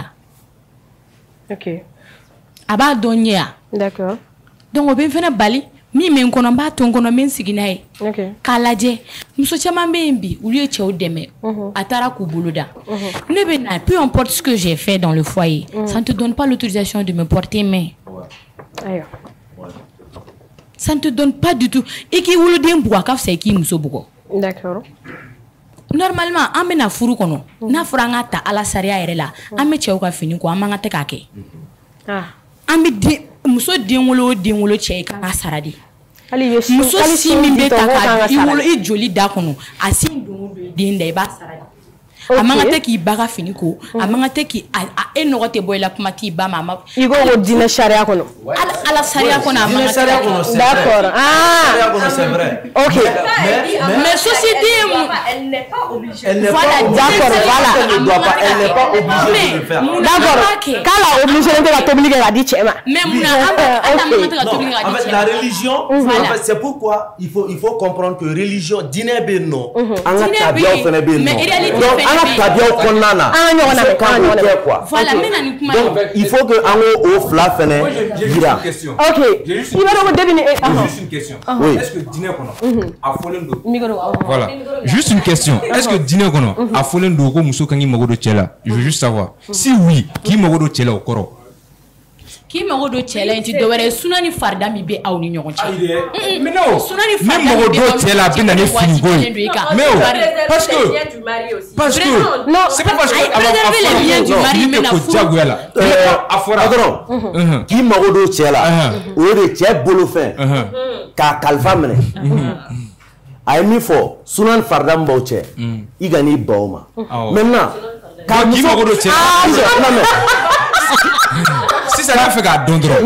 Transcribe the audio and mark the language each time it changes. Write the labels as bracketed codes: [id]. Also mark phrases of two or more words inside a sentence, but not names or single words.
[bm] ok a b'a dɔn ɲɛ ya d'accord donc o bɛ n fɛnɛ bali min bɛ n kɔnɔ n b'a to n kɔnɔ n bɛ n sigi n'a ye k'a lajɛ muso caman bɛ yen bi olu ye cɛw dɛmɛ a taara k'u bolo da ne bɛ na [fr] peu importe ce que j'ai fait dans le foyer ça ne te donne pas l'autorisation de me porter main ça ne te donne pas du tout [bm] et k'i woloden bugɔ a ka fisa i k'i muso bugɔ d'accord normalement an bɛna furu kɔnɔ n'a fɔra an ka ta ala sariya yɛrɛ la an bɛ cɛw ka fini kɔ an man ka tɛ k'a kɛ an bɛ muso den wolo o den wolo cɛ ye kan ka sara de muso si min bɛ ta ka i wolo i joli da kɔnɔ a si don o don den da i b'a sara de a man ka tɛ k'i ba ka fini ko a man ka tɛ k'i e nɔgɔ tɛ bɔ i la kuma t'i ba ma i ko ko diinɛ sariya kɔnɔ ala sariya kɔnɔ a man ka tɛ d'accord [fr] c'est vrai ok mais société elle n'est pas obligée voilà d'accord voilà elle n'est pas obligée de le faire [bm] d'accord k'ala obligé tɛ ka tobili kɛ ka di cɛ ma mais munna an man ka tɛ ka tobili kɛ ka di cɛ ma [fr] en fait la religion en fait c'est pourquoi il faut comprendre que religion [bm] diinɛ bɛ yen nɔ an ka tabiyaw fana bɛ yen nɔ donc an ka tabiyaw kɔnɔna na voilà donc [fr] il faut que [bm] an k'o fila fana yira ok i b'a dɔn ko depuis ni [fr] juste une question est-ce que [bm] diinɛ kɔnɔ a fɔlen don voilà [fr] juste une question est-ce que [bm] diinɛ kɔnɔ a fɔlen don ko muso kan k'i mago don cɛ la [fr] je veux juste savoir si oui [bm] k'i mago don cɛ la o kɔrɔ k'i mago don cɛ la in ti dɔwɛrɛ ye suna ni farida min bɛ aw ni ɲɔgɔn cɛ [fr] mais non [bm] ni mago don cɛ la a bɛ na ni finiko ye [fr] mais parce que non c'est pas parce que [bm] ni tɛ ko diyagoya la a fɔra dɔrɔn k'i mago don cɛ la o ye de cɛ bolofɛn k'a kalifa minɛ a ye min fɔ suna ni farida min b'aw cɛ i ka n'i ban o ma maintenant k'i mago don cɛ la sisan n'a fɛ k'a dɔn dɔrɔn